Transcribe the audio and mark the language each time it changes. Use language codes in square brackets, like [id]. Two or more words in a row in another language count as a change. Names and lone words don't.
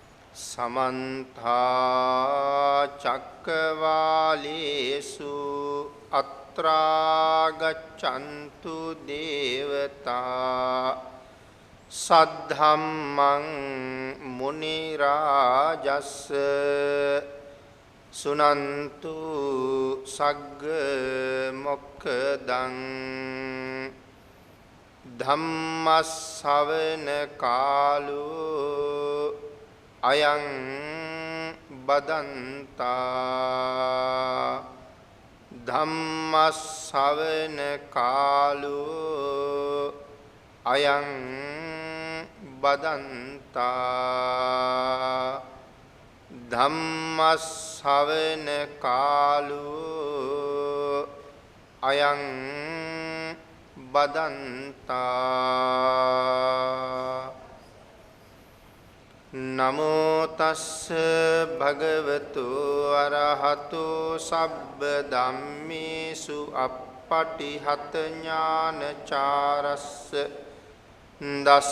[pi] समन्ता चक्रवालेषु अत्रा गच्छन्तु देवता सद्धम्मं मुनिराजस् सुनन्तु सग्ग मोक्खदं धम्मස්සවන කාලෝ අයං බදන්තා ධම්මස්සවන කාලෝ අයං බදන්තා ධම්මස්සවන කාලෝ අයං බදන්තා නමෝ තස්ස භගවතු අරහතෝ සබ්බ ධම්මේසු අප්පටිහත ඥානචාරස්ස දස